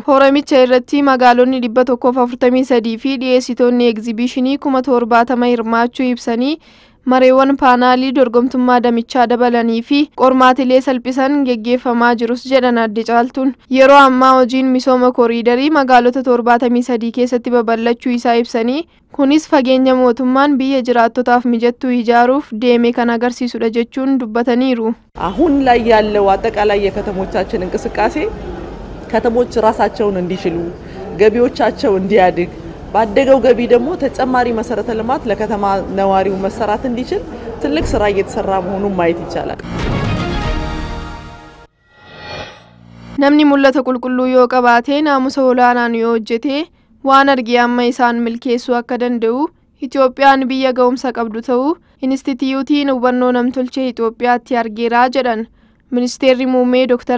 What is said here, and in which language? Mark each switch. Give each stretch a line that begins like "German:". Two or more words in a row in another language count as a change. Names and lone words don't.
Oromo: Foorumicha irratti magaalonni 143 fi dhiyeessitoonni egzibiishinii 70 hirmaachuu ibsanii mareewwan paanaalii dorgomtummaa damichaa dabalanii fi qormaatilee salphisan geggeeffamaa jirus jedhan Aadde Caaltuun. Yeroo ammaa hojiin misooma koriidarii magaalota 73 keessatti babal'achuu isaa ibsanii kunis fageenya mootummaan biyya jiraattotaaf mijattuu ijaaruuf deeme kan agarsiisudha jechuun dubbataniiru.
Amharic: አሁን ላይ ያለው አጠቃላይ የከተሞቻችን እንቅስቃሴ ከተሞች ራሳቸውን እንዲችሉ ገቢዎቻቸው እንዲያድግ ባደገው ገቢ ደግሞ ተጨማሪ መሰረተ ልማት ለከተማ ነዋሪው መሰራት እንዲችል ትልቅ ስራ እየተሰራ መሆኑን ማየት ይቻላል።
Oromo: Namni mul'ata qulqulluu yoo qabaate naamusa olaanaan yoo hojjete waan argee amma isaan milkeessuu akka danda'u Itoophiyaan biyya ga'umsa qabdu ta'uu Inistitiyuutiin hubannoo namtolchee Itoophiyaatti argeera jedhan Ministeerri muummee Dr.